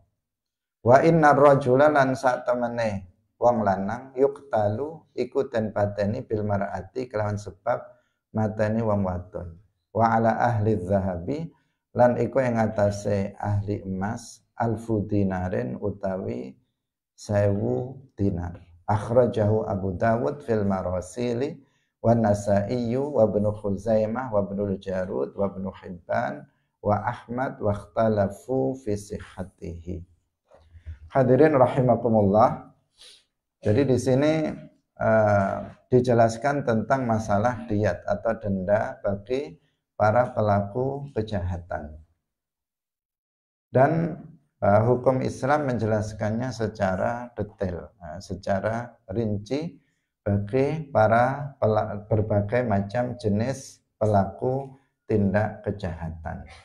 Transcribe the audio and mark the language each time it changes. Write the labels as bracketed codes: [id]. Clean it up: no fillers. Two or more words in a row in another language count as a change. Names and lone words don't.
[ar] وإن الرجل [jv] lan sak temene wong lanang yuqtalu iku den pateni [ar] بالمرأة [jv] kelawan sebab mateni wong wadon. [ar] وعلى أهل الذهب [jv] lan iku ing atase ahli emas [ar] ألف دينار [jv] utawi 1000 dinar. [ar] أخرجه أبو داود في المراسيل والنسائي وابن خزيمة وابن الجارود وابن حبان وأحمد واختلفوا في صحته. [id] Hadirin rahimakumullah. Jadi di sini dijelaskan tentang masalah diyat atau denda bagi para pelaku kejahatan. Dan hukum Islam menjelaskannya secara detail, secara rinci bagi para berbagai macam jenis pelaku tindak kejahatan.